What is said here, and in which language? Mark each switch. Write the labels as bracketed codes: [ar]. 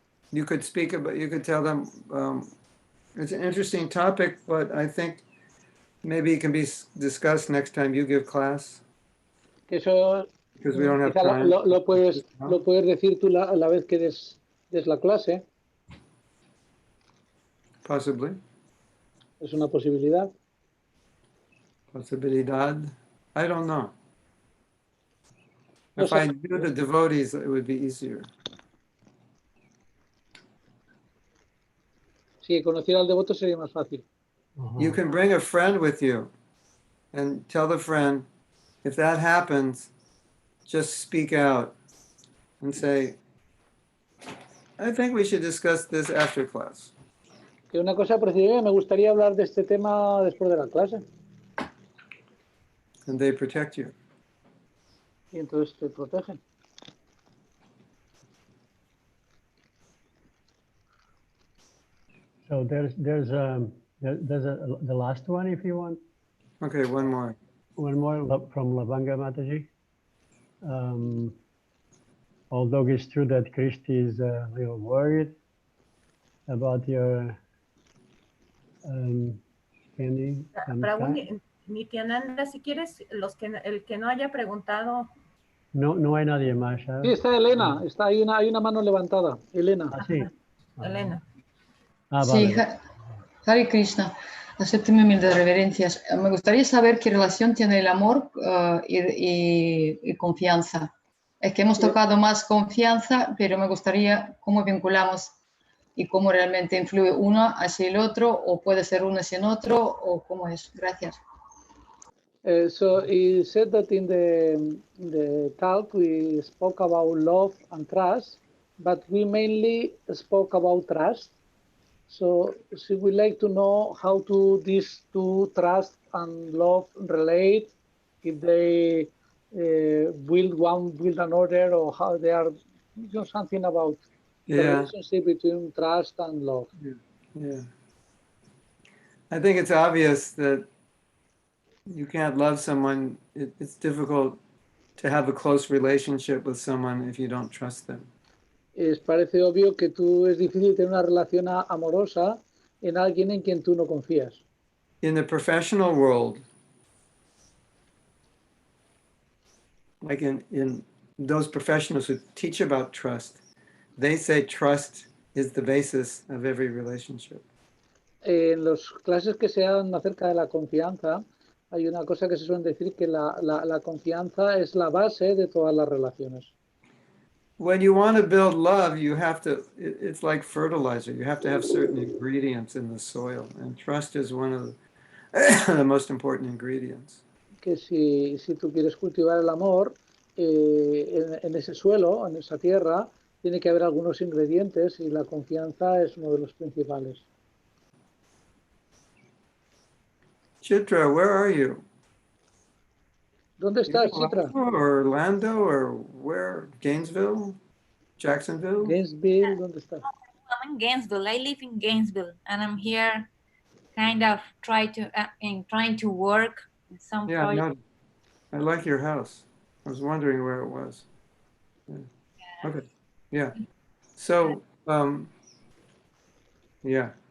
[en] You could speak about, you could tell them, it's an interesting topic, but I think maybe it can be discussed next time you give class. [es] Eso [en] Because we don't have time. [es] lo puedes decir tú la vez que des la clase. [en] Possibly. [es] Es una posibilidad. [en] Posibilidad. I don't know. If I knew the devotees, it would be easier. [es] Si conociera al devoto sería más fácil. [en] You can bring a friend with you and tell the friend, if that happens, just speak out and say, I think we should discuss this after class. [es] Que una cosa precisa, me gustaría hablar de este tema después de la clase. [en] And they protect you. [es] Y entonces te protegen. [en] So there's the last one if you want. Okay, one more. One more from Lavanga Mataji. Although it's true that Christy is a little worried about your spending some time. [es] Nityananda, si quieres, el que no haya preguntado. No hay nadie más. ¿sabes? Sí, está Elena, está hay una mano levantada. Elena. Ah, sí. Elena. Sí, Vale. Hare Krishna, acépteme humildes reverencias. Me gustaría saber qué relación tiene el amor y confianza. Es que hemos tocado más confianza, pero me gustaría cómo vinculamos y cómo realmente influye uno hacia el otro, o puede ser uno hacia el otro, o cómo es. Gracias. [en] So he said that in the talk we spoke about love and trust, but we mainly spoke about trust. So we like to know how these two, trust and love, relate, if they build another, or how they are, something about the Yeah, relationship between trust and love. yeah. I think it's obvious that you can't love someone. It's difficult to have a close relationship with someone if you don't trust them. [es] Parece obvio que es difícil tener una relación amorosa en alguien en quien tú no confías. [en] In the professional world, like in those professionals who teach about trust, they say trust is the basis of every relationship. [es] En las clases que se dan acerca de la confianza, hay una cosa que se suele decir, que la confianza es la base de todas las relaciones. [en] When you want to build love, you have to, it's like fertilizer. You have to have certain ingredients in the soil, and trust is one of the most important ingredients. [es] Que si tú quieres cultivar el amor en ese suelo, en esa tierra, tiene que haber algunos ingredientes y la confianza es uno de los principales. [en] Chitra, where are you? [es] ¿Dónde estás, Chitra? [en] Or Orlando, or where? Gainesville? Jacksonville? [es] Gainesville, ¿dónde estás? [en] I'm in Gainesville. I live in Gainesville, and I'm here, kind of trying to work in some Yeah, project. no, I like your house. I was wondering where it was. Yeah. Okay, yeah. So, yeah.